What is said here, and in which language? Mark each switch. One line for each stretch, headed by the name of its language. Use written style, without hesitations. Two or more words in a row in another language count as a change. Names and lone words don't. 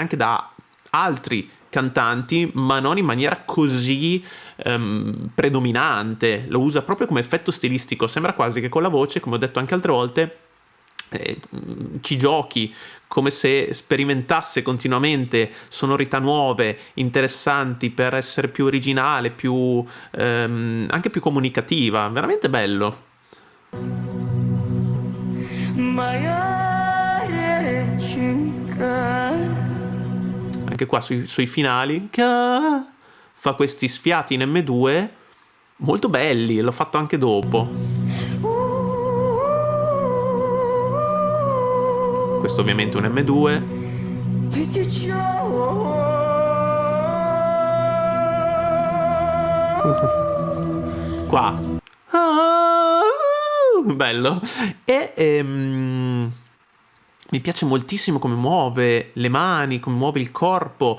Italian: anche da altri cantanti, ma non in maniera così predominante, lo usa proprio come effetto stilistico, sembra quasi che con la voce, come ho detto anche altre volte, ci giochi, come se sperimentasse continuamente sonorità nuove, interessanti, per essere più originale, più anche più comunicativa, veramente bello.
Russian: Моя реченька.
Italian: Anche qua sui finali fa questi sfiati in M2 molto belli, l'ho fatto anche dopo. Questo ovviamente è un M2.
Russian: Ты течешь.
Italian: Qua bello. E mi piace moltissimo come muove le mani, come muove il corpo.